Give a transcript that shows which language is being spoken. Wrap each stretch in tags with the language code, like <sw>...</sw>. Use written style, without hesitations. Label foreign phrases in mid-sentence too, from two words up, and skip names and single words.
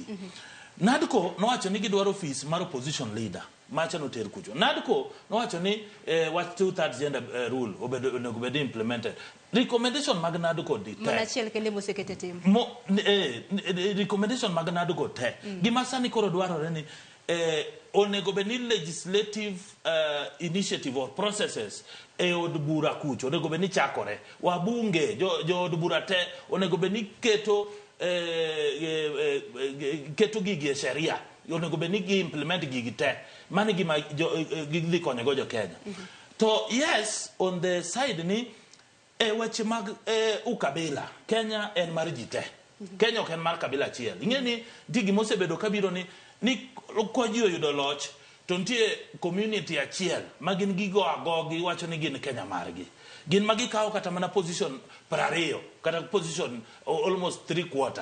<luo>NADCO nowacho ni gidwaro office mar</luo> <en>opposition leader</en> <luo>macha no ter kucho. NADCO nowacho ni wach 2/3</luo> <en>gender rule</en> <luo>onego bedni implemented. Recommendation mag NADCO di te mana chiel kende mosekete timo recommendation mag NADCO te gima sani koro dwarore ni onego bedni</luo> <en>legislative initiative or processes</en> <luo>od bura kucho onego bedni chakore wabunge jo od bura te onego bedni keto gigi e sheria onego bedni gi implement gigi te mani gima gidhi konyo go jo Kenya. To</luo> <en>yes on the side</en> <luo>ni weche mag ukabila Kenya en mar ji te. Kenya ok en mar kabila achiel. Ing'eni digi mosebedo kabiro ni kwa ji oyudo loch to nitie community achiel ma gin gigo agogi wacho ni gin Kenya margi. Gin magi kawo kata mana position 20 kata</luo> <en>position almost</en> <luo>3/4.</luo>